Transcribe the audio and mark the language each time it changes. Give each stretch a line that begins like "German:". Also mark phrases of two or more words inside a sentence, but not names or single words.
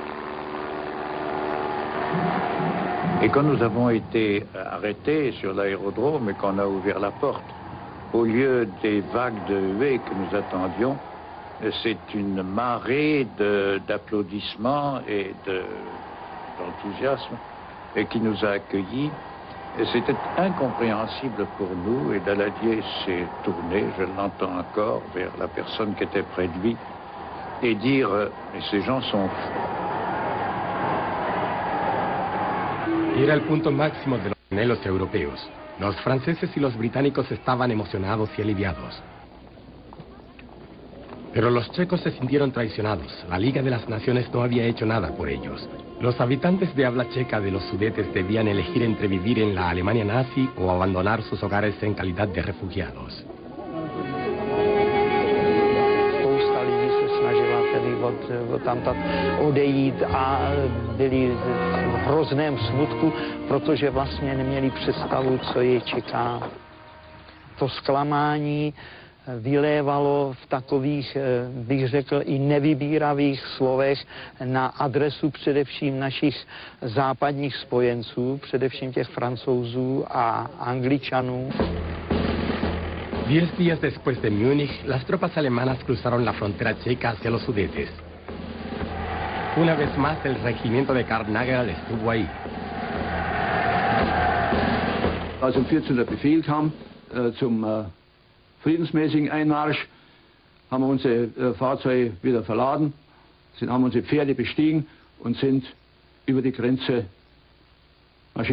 French: Et quand nous avons été arrêtés sur l'aérodrome et qu'on a ouvert la porte, au lieu des vagues de huées que nous attendions, c'est une marée d'applaudissements et d'enthousiasme qui nous a accueillis. C'était incompréhensible pour nous et Daladier s'est tourné, je l'entends encore, vers la personne qui était près de lui et dire « ces gens sont fous ».
Spanish: Era el punto máximo de los anhelos europeos. Los franceses y los británicos estaban emocionados y aliviados. Pero los checos se sintieron traicionados. La Liga de las Naciones no había hecho nada por ellos. Los habitantes de habla checa de los Sudetes debían elegir entre vivir en la Alemania nazi o abandonar sus hogares en calidad de refugiados. Tamtat odejít a byli v hrozném smutku, protože vlastně neměli představu, co je čeká. To zklamání vylévalo v takových, bych řekl, i nevybíravých slovech na adresu především našich západních spojenců, především těch Francouzů a Angličanů. 10 días después de Múnich, las tropas alemanas cruzaron la frontera checa hacia los Sudetes. Una vez más, el regimiento de Karl Nagel estuvo ahí.
German: Als um 14 der Befehl kam zum friedensmäßigen Einmarsch, haben wir unsere Fahrzeuge wieder verladen, haben unsere Pferde bestiegen und sind über die Grenze marschiert.